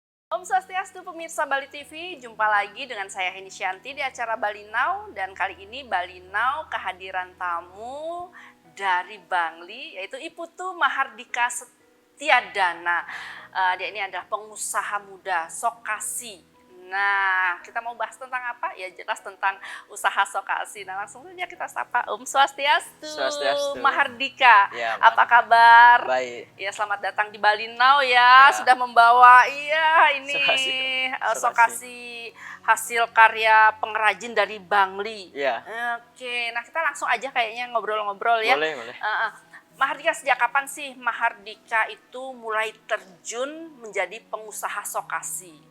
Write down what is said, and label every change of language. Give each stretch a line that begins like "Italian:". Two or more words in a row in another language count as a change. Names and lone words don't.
Balinese: Om Swastiastu
Indonesian: pemirsa Bali TV, jumpa lagi dengan saya Heni Shanti di acara Bali Now, dan kali ini Bali Now kehadiran tamu dari Bangli yaitu Iputu Mahardika Setiadana. Dia ini adalah pengusaha muda Sokasi. Nah, kita mau bahas tentang apa? Ya jelas tentang usaha Sokasi. Nah, langsung saja kita sapa
Balinese: Om Swastiastu.
Indonesian: Swastiastu. Mahardika. Ya, Apa kabar? baik. Ya, selamat datang di Bali Now ya. Sudah membawa ini Sokasi hasil karya pengrajin dari Bangli. Ya. Oke, nah kita langsung aja kayaknya ngobrol-ngobrol ya. Boleh. Mahardika, sejak kapan sih Mahardika itu mulai terjun menjadi pengusaha Sokasi?